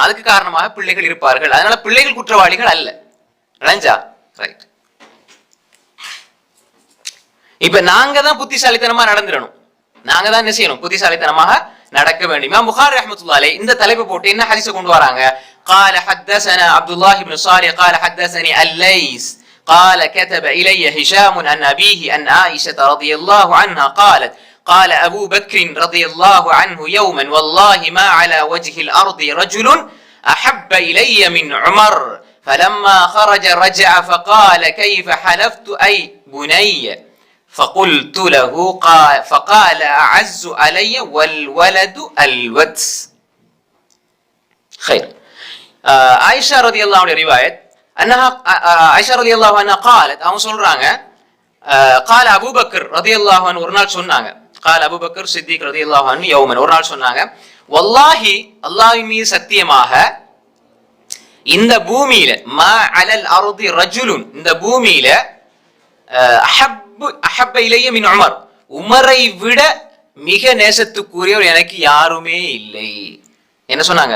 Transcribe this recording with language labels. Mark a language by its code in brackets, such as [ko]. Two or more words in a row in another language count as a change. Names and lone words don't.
[ta] அதுக்கு காரணமாக பிள்ளைகள் இருப்பார்கள். அதனால பிள்ளைகள் குற்றவாளிகள் அல்ல. ரைட். இப்ப நாங்க தான் புத்திசாலித்தனமா நடந்துடணும். நாங்க தான் என்ன செய்யணும், புத்திசாலித்தனமாக நடக்க வேண்டும். இமாம் புகாரி [ar] رحمة الله عليه [ta] இந்த தலைப்பு போட்டு என்ன ஹதீஸ் கொண்டு வராங்க? [ar] قال حدثنا عبد الله بن صالح قال حدثني الليث قال كتب إلي هشام عن أبيه أن عائشة رضي الله عنها قالت قال أبو بكر رضي الله عنه يوما والله ما على وجه الأرض رجل أحب إلي من عمر فلما خرج رجع فقال كيف حلفت أي بني فقلت له فقال أعز علي والولد الودس. خير. عائشة رضي الله عنها رواية أنها عائشة رضي الله عنها قالت أو சொல்றாங்க قال أبو بكر رضي الله عنه [ta] ஒரு நாள் சொன்னாங்க, [ar] قال أبو بكر صديق رضي الله عنه يوما [ta] ஒரு நாள் சொன்னாங்க, வல்லாஹி அல்லாஹ்வின் மீது சத்தியமாக இந்த பூமியில [ar] ما على الأرض رجل, [ta] இந்த பூமியில [ar] أحب إلي من [ta] உமரை விட மிக நேசத்துக்குரியவர் எனக்கு யாருமே இல்லை. என்ன சொன்னாங்க?